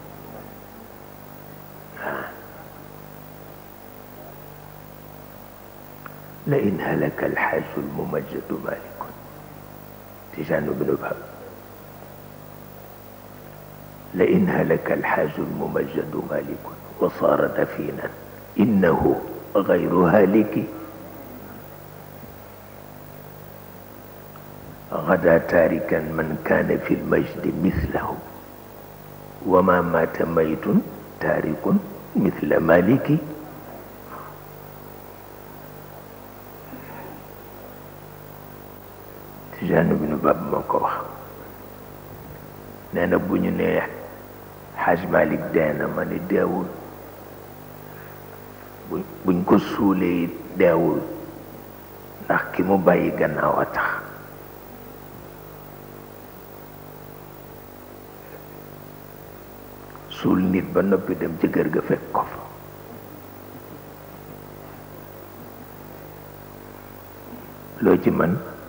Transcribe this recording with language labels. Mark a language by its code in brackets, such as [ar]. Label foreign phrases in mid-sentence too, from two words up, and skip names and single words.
[ar] لئن هلك الحاج الممجد مالك تجان ابن باب لئن هلك الحاج الممجد مالك وصار دفينا إنه غير هالك غدا تاركا من كان في المجد مثله وما مات ميت تارك مثل مالك [wo] Tijaan ibnu Bab moo ko wax nee na bu ñu nee Xaaj Malik dee na ma ni deewul buñ ko suulee deewul ndax ki mu bàyyi gannaaw a tax suul nit ba noppi dem ci kër ga fekk ko fa loo ci mën